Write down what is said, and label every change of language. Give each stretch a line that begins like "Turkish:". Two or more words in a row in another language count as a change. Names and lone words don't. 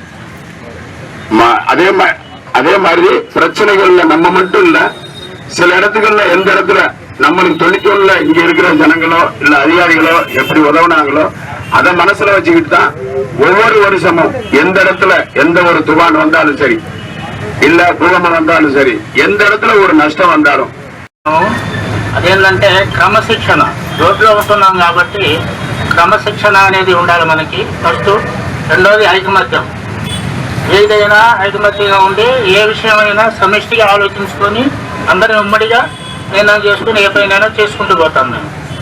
Tamil: அதே மாதிரி பிரச்சனைகள்ல நம்ம மட்டும் இல்ல, சில இடத்துக்கள்ல எந்த இடத்துல நம்மளுக்கு தொழிற்சொல்ல இங்க இருக்கிற ஜனங்களோ இல்ல அதிகாரிகளோ எப்படி உதவுனாங்களோ அதை மனசுல வச்சுக்கிட்டு தான் ஒவ்வொரு வருஷமும் எந்த இடத்துல எந்த ஒரு துபான் வந்தாலும் சரி, இல்ல பூகம்பம் வந்தாலும் சரி, எந்த இடத்துல ஒரு நஷ்டம் வந்தாலும்
Telugu: అదేంటంటే క్రమశిక్షణ. రోడ్లో ఉంటున్నాం కాబట్టి క్రమశిక్షణ అనేది ఉండాలి మనకి ఫస్ట్. రెండోది ఐకమత్యం. ఏదైనా ఐకమత్యంగా ఉండి ఏ విషయమైనా సమిష్టిగా ఆలోచించుకొని అందరం ఉమ్మడిగా నిర్ణయం చేసుకుని ఏ పైన చేసుకుంటూ పోతాం.